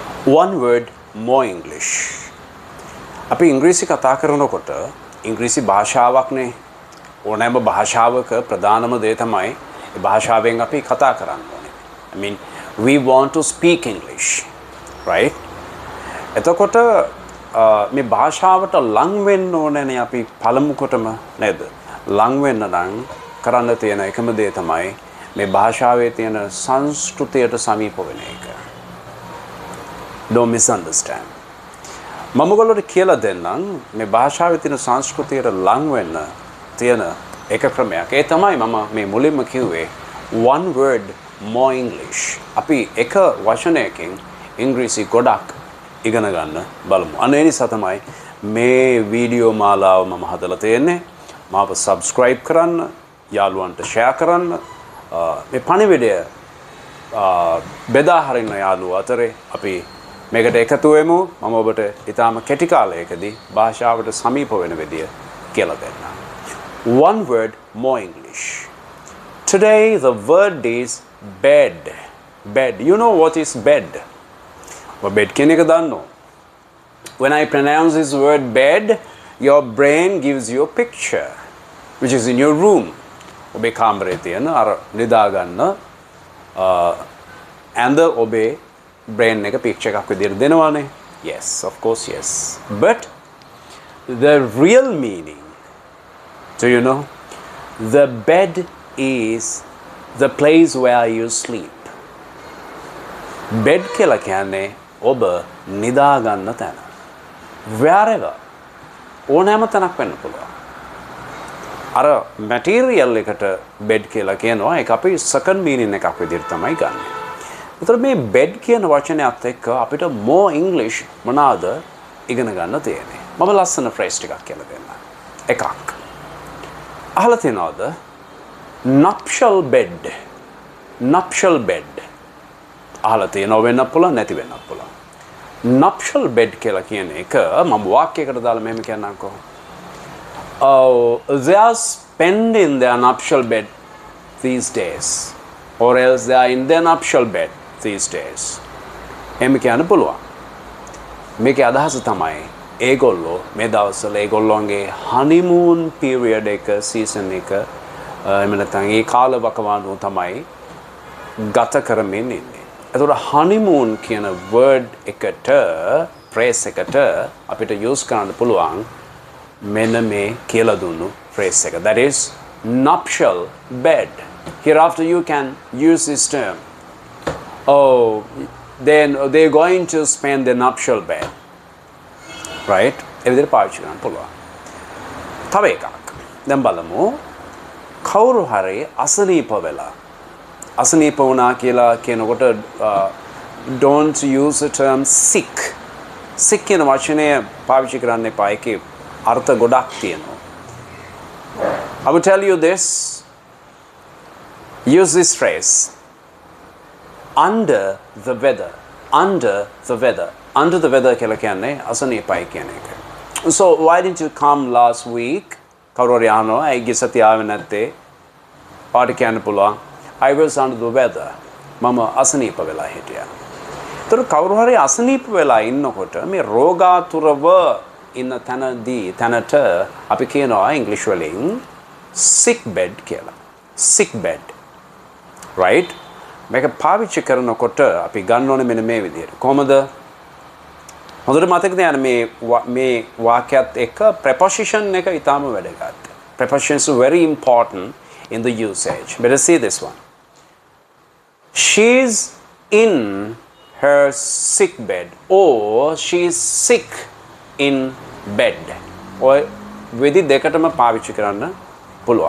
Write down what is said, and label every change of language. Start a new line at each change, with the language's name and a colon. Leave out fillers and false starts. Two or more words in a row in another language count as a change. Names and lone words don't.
English: one word more English.
Sinhala: අපි ඉංග්‍රීසි කතා කරනකොට ඉංග්‍රීසි භාෂාවක්නේ ඕනෑම භාෂාවක ප්‍රධානම දේ තමයි ඒ භාෂාවෙන් අපි කතා කරන්න ඕනේ.
English: I mean we want to speak English, right?
Sinhala: එතකොට මේ භාෂාවට ලං වෙන්න ඕනේනේ අපි පළමුකොටම නේද? ලං වෙන්න නම් කරන්න තියෙන එකම දේ තමයි මේ භාෂාවේ තියෙන සංස්කෘතියට සමීප වෙන එක.
English: Don't misunderstand.
Sinhala: මම ඔයගොල්ලෝට කියලා දෙන්නම් මේ භාෂාවේ තියෙන සංස්කෘතියට ලං වෙන්න තියෙන එක ක්‍රමයක්. ඒ තමයි මම මේ මුලින්ම කිව්වේ
English: one word more English.
Sinhala: අපි එක වචනයකින් ඉංග්‍රීසි ගොඩක් ඉගෙන ගන්න බලමු. අනේ නිසා තමයි මේ වීඩියෝ මාලාව මම හදලා තියෙන්නේ. මාව subscribe කරන්න, යාළුවන්ට share කරන්න. මේ පණිවිඩය බෙදා හරින්න යාළුවෝ අතරේ අපි මේකට එකතු වෙමු. මම ඔබට ඊටාම කෙටි කාලයකදී භාෂාවට සමීප වෙන විදිය කියලා දෙන්නම්.
English: One word more English. Today the word is bed. Bed. You know what is bed? Well, bed
Sinhala: කියන එක දන්නෝ.
English: When I pronounce this word bed, your brain gives you a picture which is in your room.
Sinhala: ඔබේ කාමරේ තියෙන අර නිදා ගන්න and ඔබේ brain එක picture එකක් විදියට දෙනවානේ.
English: Yes, of course, yes. But the real meaning, do you know? The bed is the place where you sleep.
Sinhala: Bed කියලා කියන්නේ ඔබ නිදා ගන්න තැන. Wherever. ඕනෑම තැනක් වෙන්න පුළුවන්. අර මැටීරියල් එකට බෙඩ් කියලා කියනවා. ඒක අපි
English: second meaning
Sinhala: එකක් විදිහට තමයි ගන්න. ඒතර මේ බෙඩ් කියන වචනයත් එක්ක අපිට
English: more English
Sinhala: මොනවාද ඉගෙන ගන්න තියෙන්නේ. මම ලස්සන ෆ්‍රේස් ටිකක් කියලා දෙන්නම්. එකක්. අහලා තියෙනවද?
English: nuptial bed. nuptial bed.
Sinhala: අහලා තියෙනව වෙන්න පුළුවන් නැති වෙන්න පුළුවන්.
English: nuptial bed
Sinhala: කියලා කියන එක මම වාක්‍යයකට දාලා මෙහෙම කියන්නම්කෝ.
English: Oh, they are spending their nuptial bed these days, or else they are in their nuptial bed these days.
Sinhala: එහෙම කියන්න පුළුවන්. මේකේ අදහස තමයි ඒගොල්ලෝ මේ දවස්වල ඒගොල්ලෝගේ
English: honeymoon period
Sinhala: එක season එක එහෙම නැත්නම් ඒ කාල වකවානුව තමයි ගත කරමින් ඉන්නේ. එතකොට honeymoon කියන word එකට phrase එකට අපිට use කරන්න පුළුවන් මෙන්න මේ කියලා දුන්නු phrase එක.
English: That is nuptial bed. Hereafter you can use this term. Oh, then they're going to spend the nuptial bed. Right?
Sinhala: ඒ විදිහට පාවිච්චි කරන්න පුළුවන්. තව එකක්. දැන් බලමු. කවුරු හරි අසනීප වෙලා. අසනීප වුණා කියලා කියනකොට
English: don't use the term sick.
Sinhala: sick කියන වචනය පාවිච්චි කරන්න එපා. ඒකේ අර්ථ ගොඩක් තියෙනවා.
English: I will tell you this. Use this phrase. Under the weather. Under the weather. Under the weather
Sinhala: කියලා කියන්නේ අසනීපයි කියන එක.
English: So why didn't you come last week?
Sinhala: කවුරු හරි අහනවා ඇයි සතිය ආවේ නැත්තේ? පාට කියන්න පුළුවන්.
English: I was under the weather.
Sinhala: මම අසනීප වෙලා හිටියා. ඒතර කවුරු හරි අසනීප වෙලා ඉන්නකොට මේ රෝගාතුරව ඉන්න තැනට අපි කියනවා ඉංග්‍රීසි වලින්
English: sick bed
Sinhala: කියලා.
English: sick bed. Right?
Sinhala: මේක පාවිච්චි කරනකොට අපි ගන්න ඕනේ මෙන්න මේ විදිහට. කොහමද? හොඳට මතක තියාගන්න මේ වාක්‍යයත් එක්ක preposition එක ඊටාම වැදගත්.
English: Prepositions are very important in the usage. Better see this one. She's in her sick bed, or she's sick in bed.
Sinhala: ඔය විදි දෙකටම පාවිච්චි කරන්න පුළුවන්.